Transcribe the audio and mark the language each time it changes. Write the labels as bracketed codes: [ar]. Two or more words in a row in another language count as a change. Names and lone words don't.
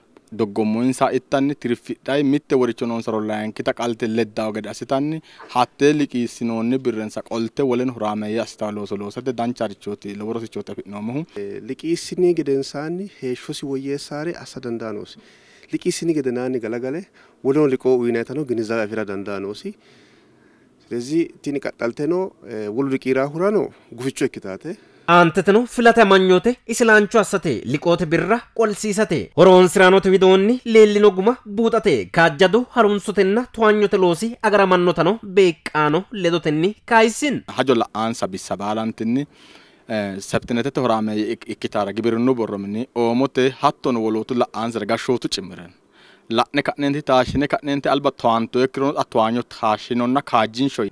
[sid] doggommoinsa ittanni tirfidhay mitte woricho noonsaro layinkita qalte leddawo gede assitanni hattee liqiissinoonni birrensa qolte woleno horaameeyye assitawo looso loosate dancharichooti lowo rosichooti afi'noommohu. Liqiissini gedensaanni heeshshosi woyyeessaare assa danda'anoosi. Liqiissini gedenaanni galagale woleno liqoo uyinaytano ግንዛቤ afira danda'anoosi. ስለዚህ ቲኒ ቀጣልተኖ ወሉ ሊቂራ ሁራኖ ጉፍቾ ይክታተ Anteteno filate amanyote isilaancho assate liqoote birra qolsiisate horoon siraanote widoonni leellinoguma buuxate kaajjadu harunsotenna to'anyote loosi agaramannotano beeqqaano ledotenni kaayisin hajo la'aansa bissa baalantinni septinetete horaameeyye ikkitaara gibirinnu borromini oomote hattono wolootu la'aansa gashshootu cimmiren la'ne ka'neenti taashine ka'neenti alba to'anto ekkiro attoanyo taashinonna kaajjinshoy